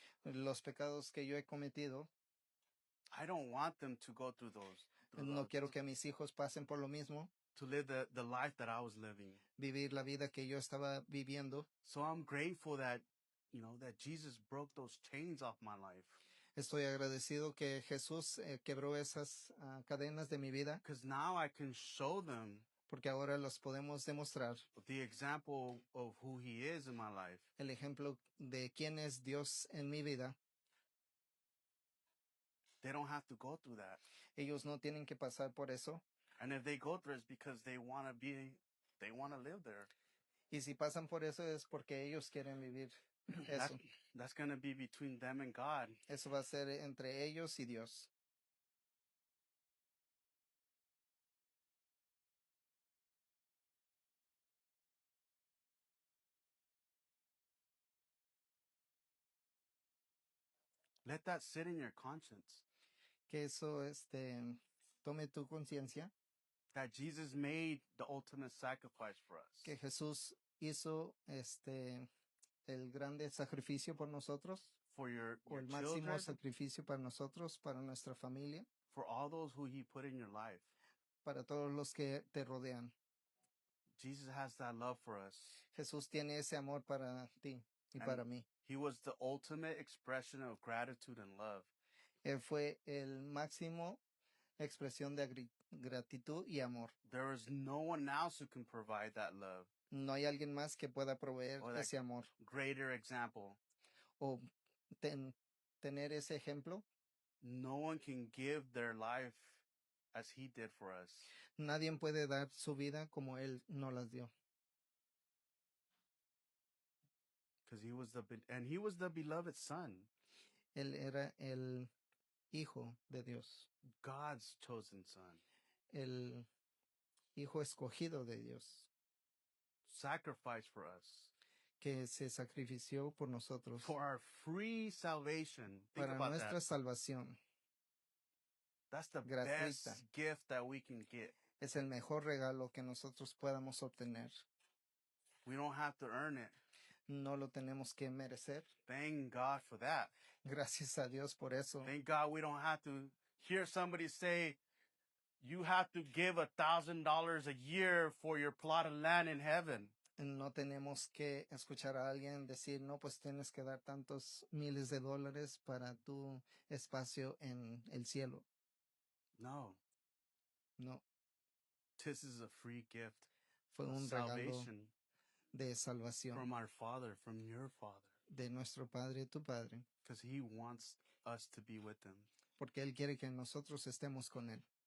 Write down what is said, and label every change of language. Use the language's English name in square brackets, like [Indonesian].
[Spanish] los pecados que yo he cometido. [English] I don't want them to go through those. [Spanish] No quiero que mis hijos pasen por lo mismo, [English] To live the life that I was living. [Spanish] vivir la vida que yo estaba viviendo. [English] So I'm grateful that, that Jesus broke those chains off my life. [Spanish] Estoy agradecido que Jesús quebró esas cadenas de mi vida, [English] Because now I can show them [Spanish] porque ahora los podemos demostrar. [English] the example of who he is in my life. [Spanish] El ejemplo de quién es Dios en mi vida. [English] They don't have to go through that. [Spanish] Ellos no tienen que pasar por eso. [English] And if they go through it, it's because they want to live there. [Spanish] Y si pasan por eso es porque ellos quieren vivir eso. [English] That's going to be between them and God. [Spanish] Eso va a ser entre ellos y Dios. [English] Let that sit in your conscience. [Spanish] Que eso tome tu conciencia. [English] That Jesus made the ultimate sacrifice for us. [Spanish] Que Jesús hizo el grande sacrificio por nosotros. [English] For your [Spanish] o el máximo [English] children, [Spanish] sacrificio para nosotros, para nuestra familia. [English] For all those who he put in your life. [Spanish] Para todos los que te rodean. [English] Jesus has that love for us. [Spanish] Jesús tiene ese amor para ti y para mí. [English] He was the ultimate expression of gratitude and love. [Spanish] Él fue el máximo expresión de gratitud y amor. [English] There is no one else who can provide that love. [Spanish] No hay alguien más que pueda proveer ese amor. [English] Greater example. [Spanish] O tener ese ejemplo. [English] No one can give their life as he did for us. [Spanish] Nadie puede dar su vida como él nos las dio. [English] Because he was the beloved son. [Spanish] Él era el hijo de Dios. [English] God's chosen son. [Spanish] El Hijo escogido de Dios, [English] sacrificed for us, [Spanish] que se sacrifició por nosotros [English] for our free salvation. Think [Spanish] para [English] about [Spanish] nuestra [English] that. [Spanish] salvación [English] That's the [Spanish] gratuita. [English] best gift that we can get. [Spanish] Es el mejor regalo que nosotros podamos obtener. [English] We don't have to earn it. [Spanish] No lo tenemos que merecer. [English] Thank God for that. [Spanish] Gracias a Dios por eso. [English] Thank God we don't have to hear somebody say, you have to give $1,000 a year for your plot of land in heaven. [Spanish] No tenemos que escuchar a alguien decir, no, pues tienes que dar tantos miles de dólares para tu espacio en el cielo. [English] No, [Spanish] No, [English] this is a free gift [Spanish] fue [English] of [Spanish] un regalo [English] salvation [Spanish] de salvación [English] from our Father, from your Father, [Spanish] de nuestro Padre y tu Padre, [English] because He wants us to be with Him. [Spanish] porque Él quiere que nosotros estemos con Él.